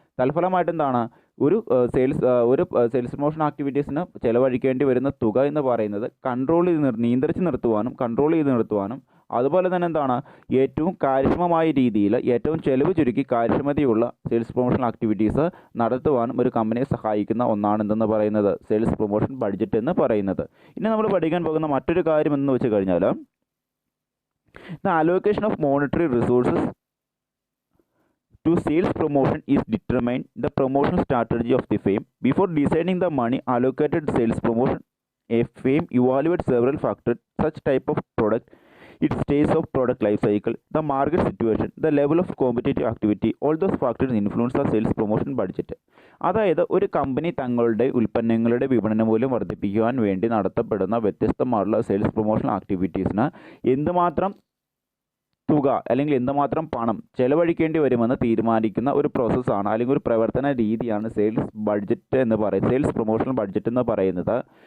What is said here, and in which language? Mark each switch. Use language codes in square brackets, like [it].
[ml] തൽഫലമായിട്ട് എന്താണ്, ഒരു sales promotion ആക്ടിവിറ്റീസിന് ചെലവഴിക്കേണ്ടി വരുന്ന തുക എന്ന് പറയുന്നത് നിയന്ത്രിച്ച് നിർത്തുവാനും അതുപോലെ തന്നെ എന്താണ്, ഏറ്റവും കാര്യക്ഷമമായ രീതിയിൽ ഏറ്റവും ചെലവ് ചുരുക്കി കാര്യക്ഷമതയുള്ള സെയിൽസ് പ്രൊമോഷൻ ആക്ടിവിറ്റീസ് നടത്തുവാനും ഒരു കമ്പനിയെ സഹായിക്കുന്ന ഒന്നാണെന്തെന്ന് പറയുന്നത് സെയിൽസ് പ്രൊമോഷൻ ബഡ്ജറ്റ് എന്ന് പറയുന്നത്. ഇനി നമ്മൾ പഠിക്കാൻ പോകുന്ന മറ്റൊരു കാര്യം എന്ന് വെച്ച് കഴിഞ്ഞാൽ [en] The allocation of monetary resources to sales promotion is determine the promotion strategy of the firm. Before deciding the money allocated sales promotion, a firm evaluates several factors such type of product, its stage of product life cycle, the market situation, the level of competitive activity. All those factors influence the sales promotion budget. [ml] അതായത് ഒരു company തങ്ങളുടെ ഉൽപ്പന്നങ്ങളുടെ വിപണന മൂല്യം വർദ്ധിപ്പിക്കുവാൻ വേണ്ടി നടത്തപ്പെടുന്ന വ്യത്യസ്തമായുള്ള sales promotion ആക്ടിവിറ്റീസിന് എന്തുമാത്രം തുക അല്ലെങ്കിൽ എന്തുമാത്രം പണം ചെലവഴിക്കേണ്ടി വരുമെന്ന് തീരുമാനിക്കുന്ന ഒരു പ്രോസസ്സാണ് അല്ലെങ്കിൽ ഒരു പ്രവർത്തന രീതിയാണ് സെയിൽസ് പ്രൊമോഷൻ ബഡ്ജറ്റ് എന്ന് പറയുന്നത്.